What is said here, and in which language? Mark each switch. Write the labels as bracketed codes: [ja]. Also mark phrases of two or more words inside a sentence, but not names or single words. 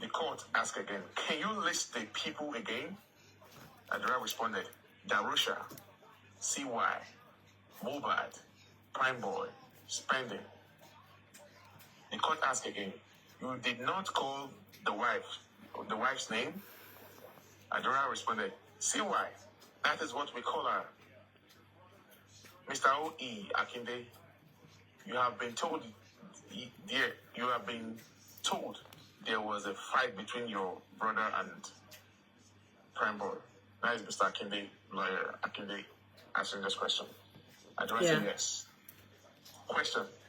[en] The court asked again, can you list the people again? Adura responded, Darusha, CY, Mobad, Prime Boy, Spending. The court asked again, you did not call the wife's name? Adura responded, CY, that is what we call her. Mr. O.E. Akinde, you have been told there was a fight between your brother and Prime Boy. That is Mr. Akinde, lawyer Akinde, answering this question. Adura said yes. Question.